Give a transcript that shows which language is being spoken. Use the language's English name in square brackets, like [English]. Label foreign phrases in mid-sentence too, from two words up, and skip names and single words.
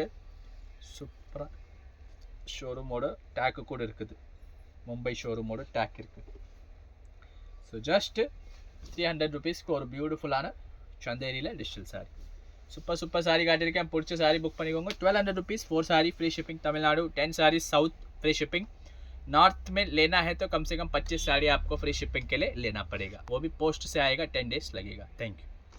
[Tamil] சூப்பராக ஷோரூமோட டேக்கு கூட இருக்குது. மும்பை ஷோரூமோட டேக் இருக்குது. [English] so just [Tamil] 300 ருபீஸ்க்கு ஒரு பியூட்டிஃபுல்லான சந்தேரியில் [English] digital saree. [Tamil] சூப்பர் சாரி காட்டியிருக்கேன். பிடிச்ச சாரி புக் பண்ணிக்கோங்க. [English] 1200 rupees 4 saree free shipping. Tamil Nadu 10 saree south free shipping. [Hindi] नॉर्थ में लेना है तो कम से कम 25 साड़ी आपको [English] free shipping [Hindi] के लिए लेना पड़ेगा. वो भी पोस्ट से आएगा, 10 डेज लगेगा. [English] Thank you.